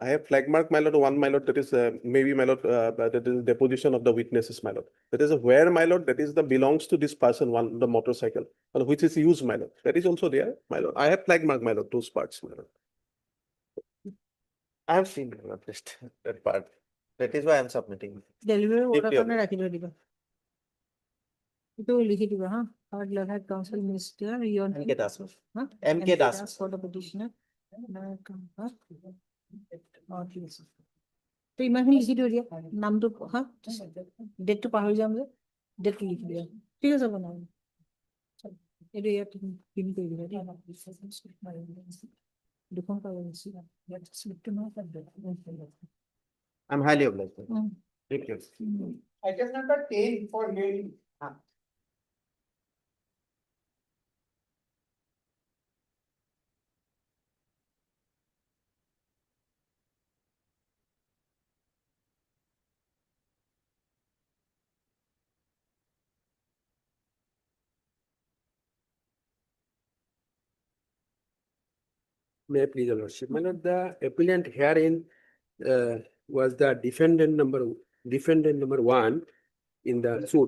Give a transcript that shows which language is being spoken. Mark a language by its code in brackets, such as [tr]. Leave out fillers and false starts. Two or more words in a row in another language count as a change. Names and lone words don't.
[en] I have flag mark, my lord, one, my lord, that is maybe, my lord, that is deposition of the witnesses, my lord. That is where, my lord, that is the belongs to this person, one, the motorcycle, which is used, my lord. That is also there, my lord. I have flag mark, my lord, those parts, my lord. I have seen, my lord, that part. That is why I am submitting. Delivery order Deeply [as] কাৰণে ৰাখি থৈ দিবা। এইটো লিখি দিবা, হা? [en] Hard letter counsel Mr. Yon. MK Das. Huh? MK Das. For the petitioner. [as] ঠিক আছে। তো ইমানখিনি লিখি থৈ দিয়া, নামটো, হা? ডেটটো পাহৰি যাম যে, ডেটটো লিখি দিয়া। ঠিক আছে বনাম। এইটো ইয়াত পিন কৰি দিবা দেই। দুখন কাগজ আছে। ইয়াত স্লিপটো নহয়, তাত ডেট। [en] I'm highly obliged. Mm. Deeply obliged. Item number 10 for hearing. May I please, your lordship, my lord, the appellant herein was the defendant number 1 in the suit.